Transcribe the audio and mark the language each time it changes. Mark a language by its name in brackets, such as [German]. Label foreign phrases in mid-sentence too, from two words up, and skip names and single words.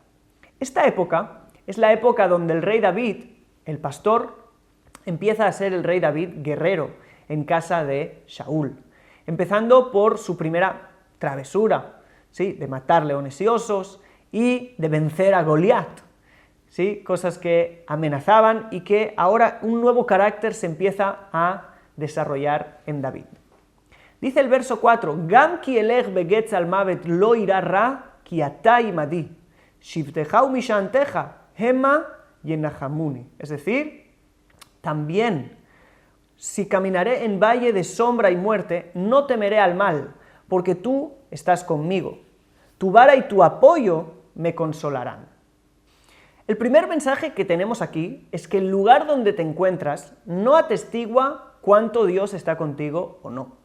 [Spanish] Esta época es la época donde el rey David, el pastor, empieza a ser el rey David guerrero en casa de Shaul, empezando por su primera travesura, ¿sí?, de matar leones y osos y de vencer a Goliat, ¿sí?, cosas que amenazaban y que ahora un nuevo carácter se empieza a desarrollar en David. Dice el verso 4, [Hebrew] גם כי אלך בגיא צל מות לא אירא רע כי אתה עמדי, שבטך ו משענתך, המה ינחמוני. [Spanish] Es decir, también, si caminaré en valle de sombra y muerte, no temeré al mal, porque tú estás conmigo. Tu vara y tu apoyo me consolarán. El primer mensaje que tenemos aquí es que el lugar donde te encuentras no atestigua cuánto Dios está contigo o no.